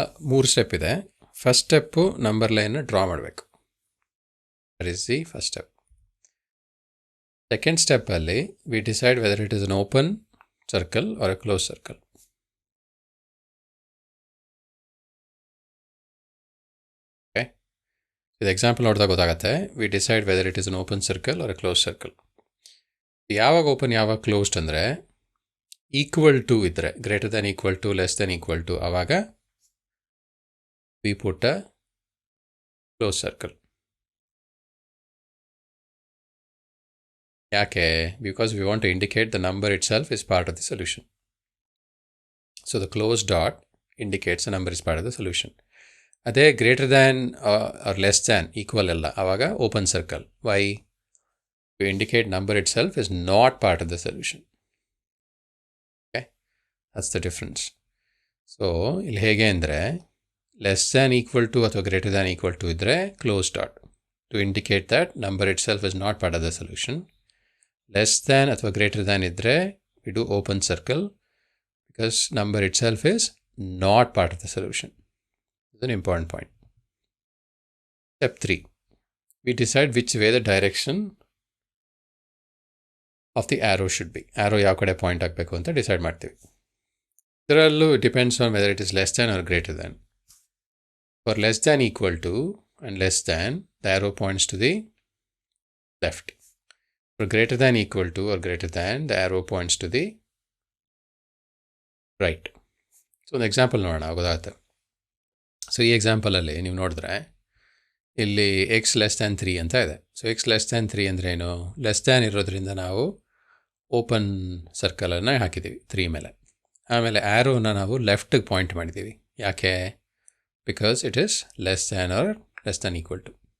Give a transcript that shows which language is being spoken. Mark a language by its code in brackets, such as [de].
[kn] 3 step ಇದೆ. First step number ಲೈನ್ನ draw ಮಾಡಬೇಕು. [en] That is the first step. Second step ಅಲ್ಲಿ we decide whether it is an open circle or a closed circle. [kn] Okay, ಇದು example ನೋಡಿದಾಗ ಗೊತ್ತಾಗುತ್ತೆ. [en] we decide whether it is an open circle or a closed circle. [kn] ಯಾವಾಗ open ಯಾವಾಗ closed ಅಂದರೆ equal to ಇದ್ದರೆ, greater than equal to, less than equal to, ಆವಾಗ [en] we put a closed circle. ಯಾಕೆ? Because we want to indicate the number itself is part of the solution. So the close dot indicates the number is part of the solution. [kn] ಅದೇ greater than R less than equal ಅಲ್ಲ, ಆವಾಗ open circle. [en] Why? To indicate number itself is not part of the solution. Okay, that's the difference. [kn] So ಇಲ್ಲಿ ಹೇಗೆ ಅಂದರೆ [en] Less than equal to ಅಥವಾ greater than equal to ಇದ್ದರೆ close dot to indicate that number itself is not part of the solution. Less than ಅಥವಾ greater than ಇದ್ದರೆ we do open circle because number itself is not part of the solution. It's an important point. Step 3. We decide which way the direction of the arrow should be. [kn] Arrow ಯಾವ ಕಡೆ point ಆಗಬೇಕು ಅಂತ decide ಮಾಡ್ತೀವಿ. ಇದರಲ್ಲೂ [en] Depends on whether it is less than or greater than. For less than equal to and less than, the arrow points to the left. For greater than equal to or greater than, the arrow points to the right. [kn] So ಒಂದು example ನೋಡೋಣ, ಗೊತ್ತಾಗುತ್ತೆ. So ಈ ಎಕ್ಸಾಂಪಲಲ್ಲಿ ನೀವು ನೋಡಿದ್ರೆ ಇಲ್ಲಿ X less than 3 ಅಂತ ಇದೆ. So X less than 3 ಅಂದರೆ ಏನು? ಲೆಸ್ ದ್ಯಾನ್ ಇರೋದ್ರಿಂದ ನಾವು ಓಪನ್ ಸರ್ಕಲನ್ನು ಹಾಕಿದ್ದೀವಿ 3 ಮೇಲೆ. ಆಮೇಲೆ ಆ್ಯರೋನ ನಾವು ಲೆಫ್ಟಿಗೆ ಪಾಯಿಂಟ್ ಮಾಡಿದ್ದೀವಿ. ಯಾಕೆ? [en] Because it is less than or less than equal to.